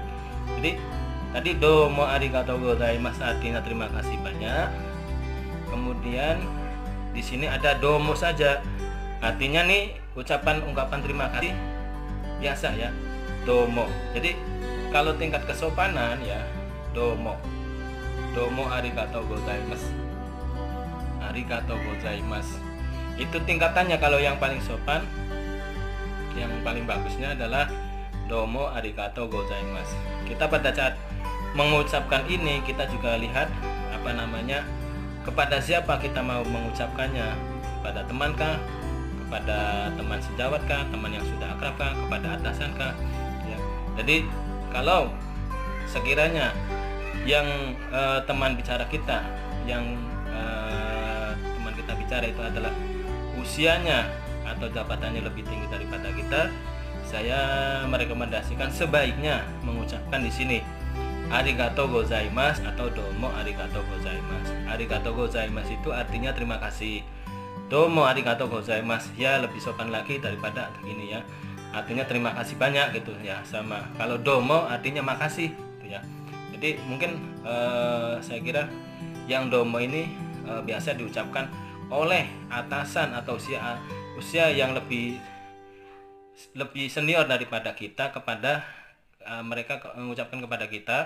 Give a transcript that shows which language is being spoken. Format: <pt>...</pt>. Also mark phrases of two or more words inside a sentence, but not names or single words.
<id>Jadi tadi</id> <ja>どうもありがとうございます</ja> <id>artinya terima kasih banyak. Kemudian di sini ada domo saja. Artinya nih ungkapan terima kasih biasa ya, domo. Jadi kalau tingkat kesopanan ya</id> <ja>どうもありがとうございます. ありがとうございます.</ja> <id>Itu tingkatannya. Kalau yang paling sopan, yang paling bagusnya adalah</id> <ja>どうもありがとうございます.</ja> <id>Kita pada saat mengucapkan ini kita juga lihat kepada siapa kita mau mengucapkannya, pada teman kah, kepada teman sejawat kah, teman yang sudah akrab kah, kepada atasan kah, ya. Jadi kalau sekiranya yang teman bicara kita, yang teman kita bicara itu adalah usianya atau jabatannya lebih tinggi daripada kita, saya merekomendasikan sebaiknya mengucapkan di sini</id> <ja>ありがとうございます</ja> <id>atau</id> <ja>どうもありがとうございます. ありがとうございます</ja> <id>itu artinya terima kasih.</id> <ja>どうもありがとうございます</ja> <id>ya lebih sopan lagi daripada ini ya. Artinya terima kasih banyak gitu ya, sama. Kalau domo artinya makasih gitu ya. Jadi mungkin saya kira yang domo ini biasa diucapkan oleh atasan atau usia yang lebih senior daripada kita kepada mereka mengucapkan kepada kita.</id>